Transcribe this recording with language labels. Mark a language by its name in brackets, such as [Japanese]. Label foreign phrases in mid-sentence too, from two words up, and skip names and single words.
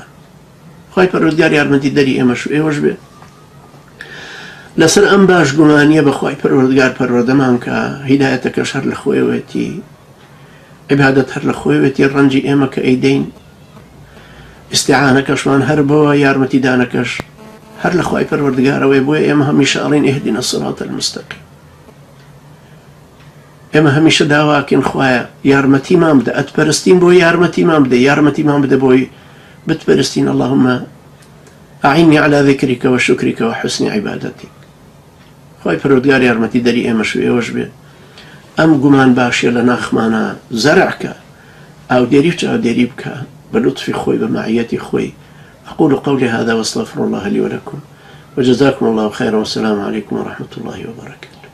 [Central Kurdish] خوای پەروەردگار یارمەتی دەری ئێمەش و ئێوەش بێ لەسەر ئەم باش گومانیە بەخوای پەروەردگار پەروەردەمان کە هیدایەتەکەش هەر لە خۆیەوەتی، عیبادەت هەر لە خۆیەوەتی، ڕەنجی ئێمە کە ئەیدەین ئیستیعانەکەشمان هەر بەوە، یارمەتی دانەکەش هەر لە خوای پەروەردگارەوەی. بۆیە ئێمە هەمیشە ئەڵێن [Arabic] ئیهدینا الصراط المستەقیم. [Central Kurdish] ئێمە هەمیشە داواکەین خوایە یارمەتیمان بدە، ئەتپەرستین بۆی یارمەتیمان بدە، یارمەتیمان بدە بۆی بتپەرستین. [Arabic] اللهم أعني على ذكرك وشكرك وحسن عبادتك. [Central Kurdish] خوای پەروەردگار یارمەتی دەری ئێمەش و ئێوەش بێ ئەم گومان باشیە لە ناخمانە زەرعکە، ئاودێری و چاودێری بکە بە لطفی خۆی، بە معیەتی خۆی. [Arabic] أقول قولي هذا واستغفر الله لي ولكم وجزاكم الله خيرا والسلام عليكم ورحمة الله وبركاته.